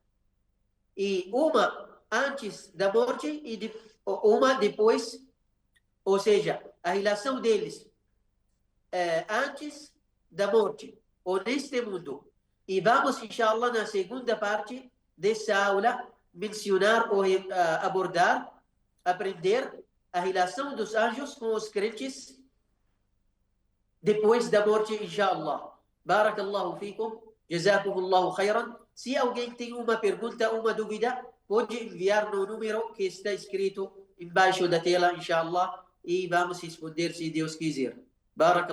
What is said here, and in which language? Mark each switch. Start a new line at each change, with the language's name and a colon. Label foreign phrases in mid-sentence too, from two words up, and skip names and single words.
Portuguese: E uma antes da morte e uma depois, ou seja, a relação deles antes da morte, ou neste mundo. E vamos, inshallah, na segunda parte dessa aula, mencionar ou abordar, aprender a relação dos anjos com os crentes depois da morte, inshallah.
Arabic: بارك الله فيكم جزاكم الله خيرا.
Portuguese: Se alguém tem uma pergunta, uma dúvida, pode enviar no número que está escrito embaixo da tela, inshallah, e vamos responder se Deus quiser.